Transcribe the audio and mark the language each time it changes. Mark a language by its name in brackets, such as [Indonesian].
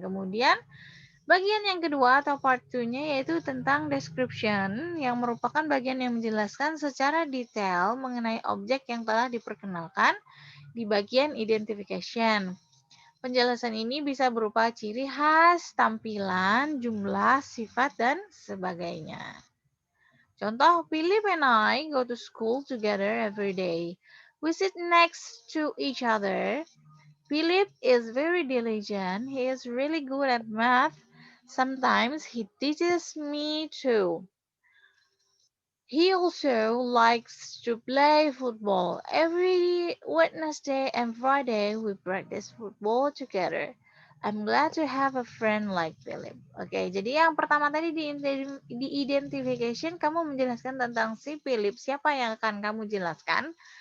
[Indonesian] Kemudian bagian yang kedua atau part 2-nya yaitu tentang description yang merupakan bagian yang menjelaskan secara detail mengenai objek yang telah diperkenalkan di bagian identification. Penjelasan ini bisa berupa ciri khas, tampilan, jumlah, sifat, dan sebagainya. Contoh, [English] Philip and I go to school together every day. We sit next to each other. Philip is very diligent. He is really good at math. Sometimes he teaches me too. He also likes to play football. Every Wednesday and Friday we practice football together. I'm glad to have a friend like Philip. [Indonesian] Oke, jadi yang pertama tadi di identification kamu menjelaskan tentang si Philip, siapa yang akan kamu jelaskan.